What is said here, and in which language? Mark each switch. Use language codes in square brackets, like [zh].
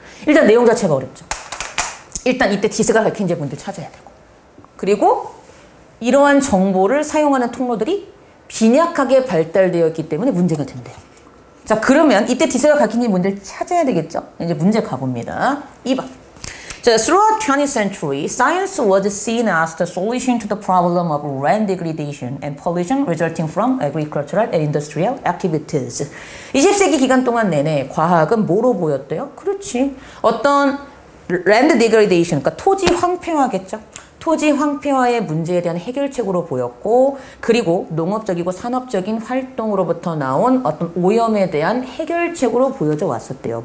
[ko] 일단 내용 자체가 어렵죠. 일단 이때 디스가 밝힌 제분들 찾아야 되고 그리고 이러한 정보를 사용하는 통로들이 빈약하게 발달되어 있기 때문에 문제가 된대요. 자 그러면 이때 디스가 밝힌 문제를 찾아야 되겠죠. 이제 문제 가봅니다. 2번. [en] 자, throughout 20th century, science was seen as the solution to the problem of land degradation and pollution resulting from agricultural and industrial activities. [ko] 20세기 기간 동안 내내 과학은 뭐로 보였대요? 그렇지. 어떤 land degradation, 그러니까 토지 황폐화겠죠. 토지 황폐화의 문제에 대한 해결책으로 보였고 그리고 농업적이고 산업적인 활동으로부터 나온 어떤 오염에 대한 해결책으로 보여져 왔었대요.